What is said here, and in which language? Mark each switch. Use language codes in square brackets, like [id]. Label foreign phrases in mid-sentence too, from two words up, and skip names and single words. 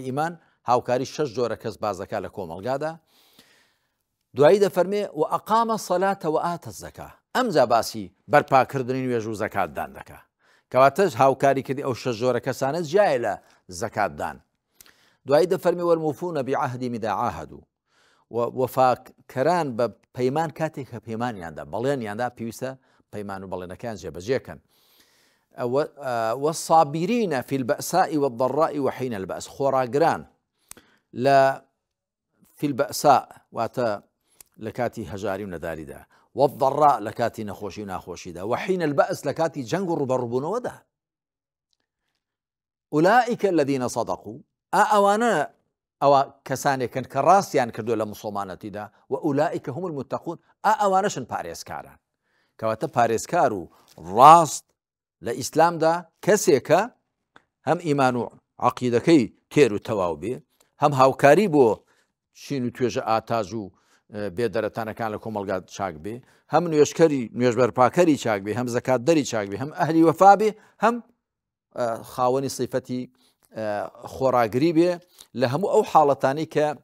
[ckb] ئیمان هاوکاری 6 جۆرە کەس باز دەکا لە کۆمەڵگادا دوایی دەفەرمێ [ar] و ئەقامە الصەلاتە و ئاتە الزەکا [ckb] ئەمجا باسی بەرپاکردنی نوێژ و زەکاتدان دەکا کەواتەش هاوکاری کردی ئەو 6 جۆرە کەسانە جیایە لە زەکاتدان دوایی دەفەرمێ [ar] وەالموفونە بعهدیهم ئیذا عاهدوا [ckb] وەفاکەران بە پەیمان کاتێک کە پەیمانیاندا بەڵێنیاندا پێویستە پەیمان و بەڵێنەکان جێبەجێکەن [ar] والصابرين في البأساء والضراء وحين البأس [ckb] خۆراگران لە [ar] في البأساء [ckb] واتە لە کاتی هەژاری و نەداریدا والضراء لە کاتی نەخۆشی و ناخۆشیدا [ar] وحين البأس [ckb] لە کاتی جەنگ و ڕوبەڕووبوونەوەدا [ar] أولئك الذين صدقوا [ckb] ئەوانە ئەوە کەسانێکن کە ڕاستیان کردو لە موسڵمانەتیدا [ar] و ئولائیکە هم المتقون [ckb] ئەوانەشن پارێزکاران کەواتە پارێزکار و ڕاست لە ئیسلامدا کەسێکە هەم ئیمان و عەقیدەکەی تێر و تەواو بێ هەم هاوکاری بۆ چین و توێژە ئاتاژ و بێدەرەتانەکان لە کۆمەڵگا چاک بێ هەم نوێژبەرپاکەری چاک بێ هەم زەکاتدەری چاک بێ هەم ئەهلی وەفا بێ هەم خاوەنی سیفەتی خۆراگری بێ لە هەموو ئەو حاڵەتانی کە